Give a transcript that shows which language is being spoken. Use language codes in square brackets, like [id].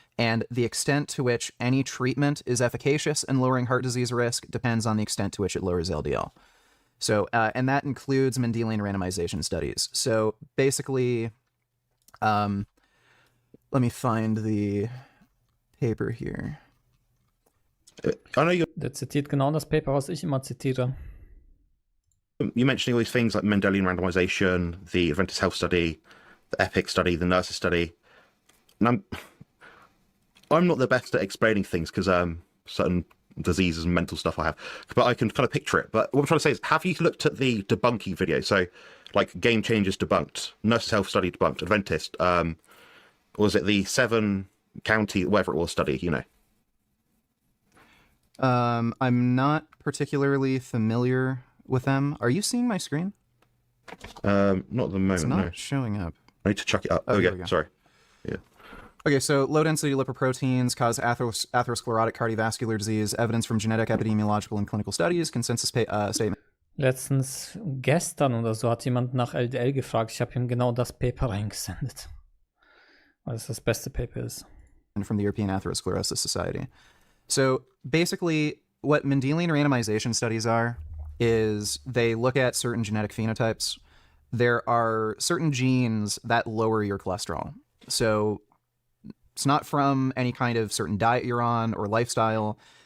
[en] And the extent to which any treatment is efficacious in lowering heart disease risk depends on the extent to which it lowers LDL. So, and that includes Mendelian randomization studies. So basically, let me find the paper here. [de] Der zitiert genau das Paper, was ich immer zitiere. [en] You're mentioning all these things like Mendelian randomization, the Adventist Health Study, the EPIC study, the Nurses Study. And I'm not the best at explaining things because certain diseases and mental stuff I have, but I can kind of picture it. But what I'm trying to say is, have you looked at the debunking video? So, like Game Changers debunked, Nurses Health Study debunked, Adventist, or was it the 7-county, whatever it was, study, you know? I'm not particularly familiar with them. Are you seeing my screen? Not at the moment, It's not no. showing up. I need to chuck it up. Oh, Oh, here yeah, we go. sorry. Yeah. Okay, so low-density lipoproteins cause atherosclerotic cardiovascular disease, evidence from genetic, epidemiological, and clinical studies, consensus statement. [de] Gestern oder so hat jemand nach LDL gefragt. Ich habe ihm genau das Paper reingesendet. Weil es das beste Paper ist. [en] From the European Atherosclerosis Society. So basically, what Mendelian randomization studies are is they look at certain genetic phenotypes. There are certain genes that lower your cholesterol. So it's not from any kind of certain diet you're on or lifestyle.